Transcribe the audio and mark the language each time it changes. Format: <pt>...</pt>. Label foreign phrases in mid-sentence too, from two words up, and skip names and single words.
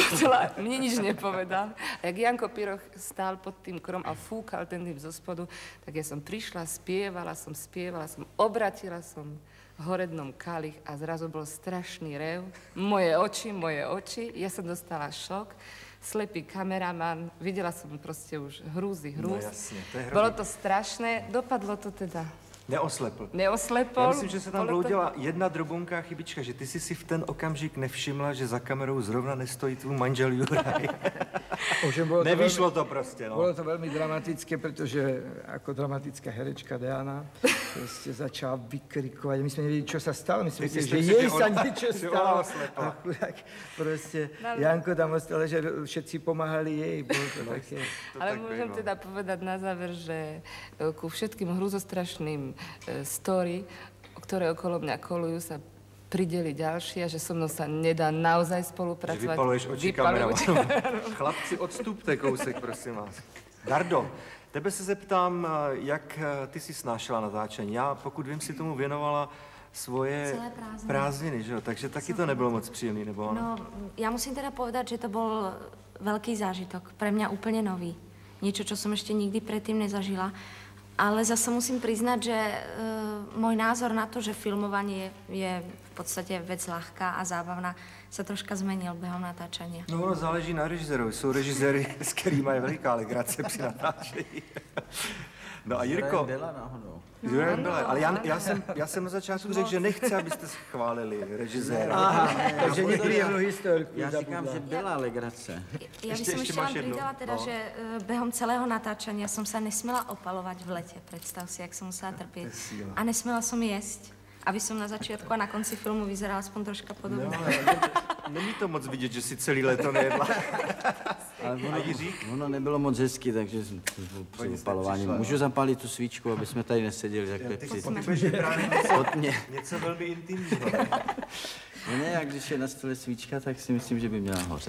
<sk>kotla, mne nič nepovedal. A jak Janko Piroch stál pod tým krom a fúkal ten dým zo spodu, tak ja som prišla, spievala som, obratila som v horednom kalich a zrazu bol strašný rev. Moje oči, ja som dostala šok. Slepý kameraman, videla som proste už hrúzy. No jasne, to je hrozné. Bolo to strašné, dopadlo to teda. Neoslepl.</sk> <cs>Já myslím, že se tam vloudila jedna drobunká chybička, že ty si v ten okamžik nevšimla, že za kamerou zrovna nestojí tvůj manžel Juraj. Nevyšlo to prostě, no.</cs> <sk>Bolo to veľmi dramatické, pretože ako dramatická herečka Diana proste začala vykrikovať. My sme nevedeli, čo sa stalo. My sme mysleli, že jej sa niečo stalo. Akurát proste Janko tam ostal, že všetci pomáhali jej. Bolo to také. Ale môžem teda povedať na záver, že ku všetkým hruzostrašným story, ktoré okolo mňa kolujú, sa prideli ďalší a že so mnou sa nedá naozaj spolupracovať. Že vypaluješ oči kameramanu.</sk> <cs>Chlapci, odstupte kousek, prosím vás. Dardo, tebe se zeptám, jak ty si snášela natáčení. Já, pokud vím, si tomu věnovala svoje prázdniny, že jo? Takže taky to nebylo moc příjemný, nebo ano? No,</cs> <sk>ja musím teda povedať, že to bol veľký zážitok. Pre mňa úplne nový. Niečo, čo som ešte nikdy predtým nezažila. Ale zase musím priznať, že môj názor na to, že filmovanie je v podstate vec ľahká a zábavná, sa troška zmenil behom natáčania.</sk> <cs>No ono záleží na režisérovi. Jsou režiséry, s kterými je veliká legrace při natáčení. No a Jirko... Juraj Bela, ale já jsem na začátku řekl, že nechci, abyste se chválili režiséra.</cs> <sk>Takže nepríjemnú historku.</sk> <cs>Já říkám, že byla legrace.</cs> <sk>Ja by som ešte len pridala teda, že behom celého natáčania som sa nesmela opalovať v lete. Predstav si, jak som musela trpieť. A nesmela som jesť, aby som na začiatku a na konci filmu vyzerala aspoň troška podobne.</sk> <cs>Není to moc vidět, že si celý léto nejedla. Ale ono nebylo moc hezky, takže při opalování. Můžu zapálit tu svíčku, aby jsme tady neseděli takhle něco velmi intimního. No ne, jak když je na stole svíčka, tak si myslím, že by měla hořet.</cs>